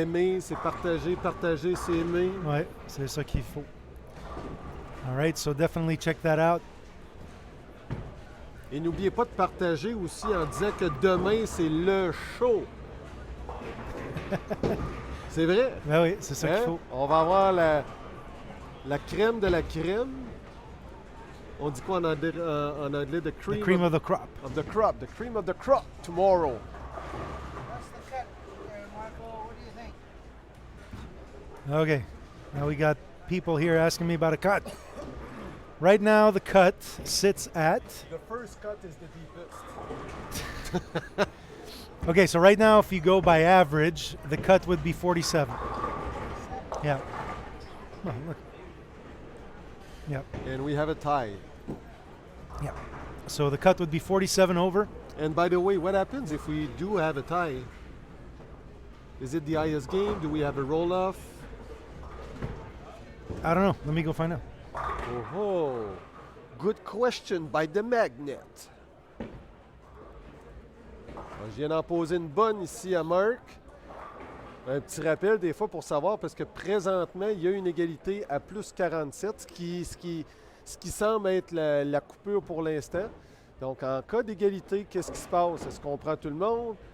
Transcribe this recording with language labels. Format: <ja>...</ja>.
<fr>Aimer, c'est partager, partager, c'est aimer. Ouais, c'est ça qu'il faut.</fr> <en>All right, so definitely check that out.</en> <fr>Et n'oubliez pas de partager aussi en disant que demain, c'est le show. C'est vrai? Ben oui, c'est ça qu'il Hein? faut. On va avoir la crème de la crème. On dit quoi en anglais? The</fr> <en>The cream, cream of the crop. of the crop. The cream of the crop tomorrow. What's the cut, Marco? What do you think? Okay, now we got people here asking me about a cut. Right now, the cut sits at The first cut is the deepest. Okay, so right now, if you go by average, the cut would be 47. Yeah. Oh, look. Yep. And we have a tie. Yeah. So the cut would be 47 over. And by the way, what happens if we do have a tie? Is it the highest game? Do we have a roll-off? I don't know. Let me go find out. Oh, good question by the Magnet.</en> <fr>Je viens d'en poser une bonne ici à Marc. Un petit rappel des fois pour savoir, parce que présentement, il y a une égalité à plus 47, ce qui semble être la coupure pour l'instant. Donc, en cas d'égalité, qu'est-ce qui se passe? Est-ce qu'on prend tout le monde?</fr>